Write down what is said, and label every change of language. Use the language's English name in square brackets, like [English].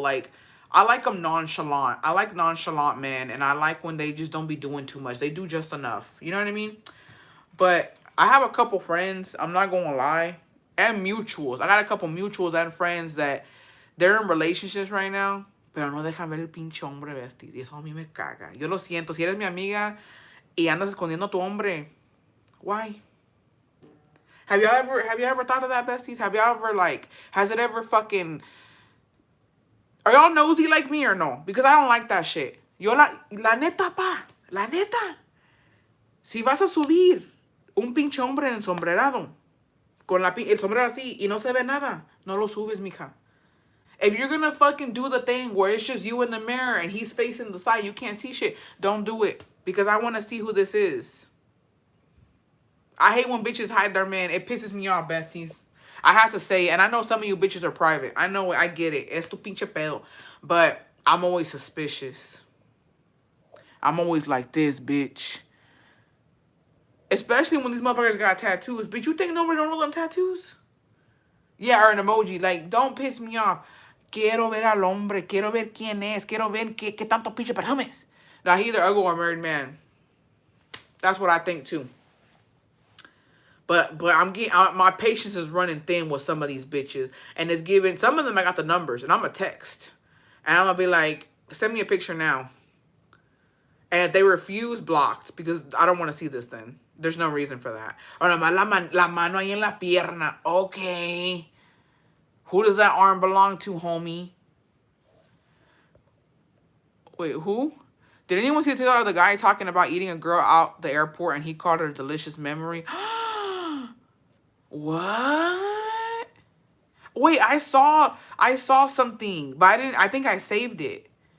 [English] Like, I like them nonchalant. I like nonchalant men. And I like when they just don't be doing too much. They do just enough. You know what I mean? But I have a couple friends, I'm not going to lie, and mutuals. I got a couple mutuals and friends that they're in relationships right now. [Spanish] Pero no dejan ver el pinche hombre, bestie. Y eso a mí me caga. Yo lo siento. Si eres mi amiga y andas escondiendo a tu hombre, [English] why? Have you ever thought of that, besties? Have y'all ever, like, has it ever fucking... Are y'all nosy like me or no? Because I don't like that shit. [Spanish] Yo la neta, pa. La neta. Si vas a subir un pinche hombre ensombrerado con el sombrero así y no se ve nada, no lo subes, mija. [English] If you're gonna fucking do the thing where it's just you in the mirror and he's facing the side, you can't see shit, don't do it. Because I want to see who this is. I hate when bitches hide their man. It pisses me off, besties. I have to say, and I know some of you bitches are private. I know it. I get it. [Spanish] Es tu pinche pedo. [English] But I'm always suspicious. I'm always like this, bitch. Especially when these motherfuckers got tattoos. Bitch, you think nobody don't know them tattoos? Yeah, or an emoji. Like, don't piss me off. [Spanish] Quiero ver al hombre. Quiero ver quién es. Quiero ver qué tanto pinche presumes. [English] Now, he either ugly or a married man. That's what I think, too. But I'm getting my patience is running thin with some of these bitches, and it's giving some of them. I got the numbers, and I'm gonna text, and I'm gonna be like, send me a picture now. And if they refuse, blocked, because I don't want to see this. Then there's no reason for that. Or [Spanish] la mano ahí en la pierna. [English] Okay, who does that arm belong to, homie? Wait, who? Did anyone see the TikTok of the guy talking about eating a girl out the airport, and he called her a delicious memory? What? Wait, I saw something, but I think I saved it.